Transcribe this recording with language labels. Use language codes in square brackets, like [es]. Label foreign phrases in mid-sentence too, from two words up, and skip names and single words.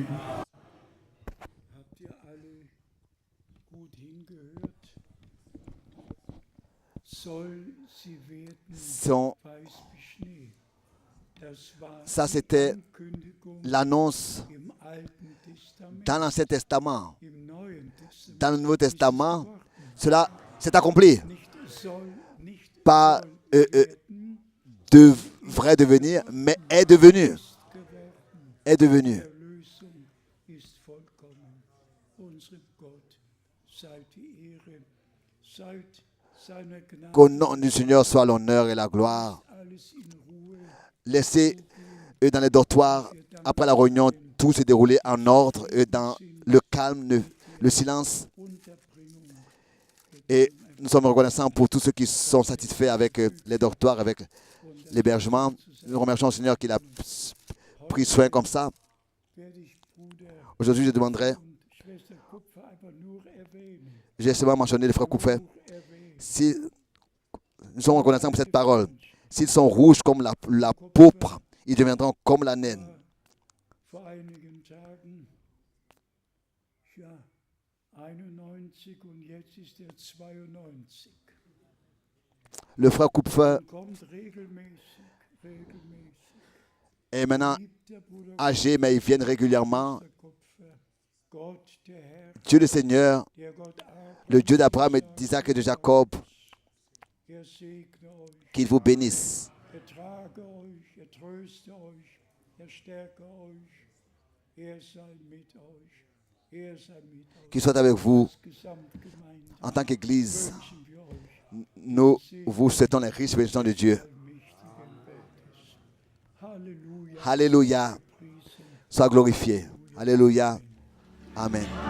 [de] Habt ihr alle gut hingehört? Soll sie werden weiß wie Schnee. Das war [fr] Ça, [de] die [fr] c'était [de] Ankündigung [fr] l'annonce [de] im Alten Testament. [fr] dans l'Ancien Testament. [de] Im Neuen Testament [fr] Dans le Nouveau [de] ist es [fr] Testament, [de] geworden. [fr] cela s'est accompli. [de] Nicht soll, nicht [fr] Pas [de] soll werden, [fr] devrait devenir, mais est devenu. [de] ist geworden. [fr] Est devenu. [de] Erlösung ist vollkommen. Unserem Gott sei die Ehre, seit seiner Gnade [fr] Qu'au nom du Seigneur soit l'honneur et la gloire. [de] alles in Ruhe. [fr] Laissez eux dans les dortoirs, après la réunion, tout se dérouler en ordre, et dans le calme, le silence. [de] Unterbringung [fr] Et nous sommes reconnaissants pour tous ceux qui sont satisfaits avec les dortoirs, avec l'hébergement. Nous remercions le Seigneur qu'il a pris soin comme ça. [de] werde ich Bruder [fr] Aujourd'hui, je demanderai, [de] und Schwester Kupfer einfach nur erwähnen. [fr] j'ai seulement mentionné les frères Koufet. [de] Nur erwähnen. [fr] Si nous sommes reconnaissants pour cette parole, s'ils sont rouges comme la pourpre, ils deviendront comme la naine. [de] Vor einigen Tagen, ja, 91 und jetzt ist er 92. [fr] Le frère Kupfer [de] Kommt regelmäßig. [fr] est maintenant [de] Liebt der Bruder [fr] âgé, mais ils viennent régulièrement. [de] Kupfer. Gott, der Herr, [fr] Dieu le Seigneur, [de] der Gott Abraham, [fr] le Dieu d'Abraham, d'Isaac et de Jacob, [de] segne euch, [fr] qu'il vous bénisse. [de] trage euch, tröste euch, stärke euch, sei mit euch, sei mit euch. [fr] Qu'il soit avec vous [de] Gesamtgemeinde [fr] en tant qu'Église. [de] wünschen wir euch [fr] Nous vous souhaitons les riches bénédictions de Dieu. [de] allmächtigen Gottes. Halleluja. [fr] Alléluia. [de] Priesen. [fr] Sois glorifié. Alléluia. Amen.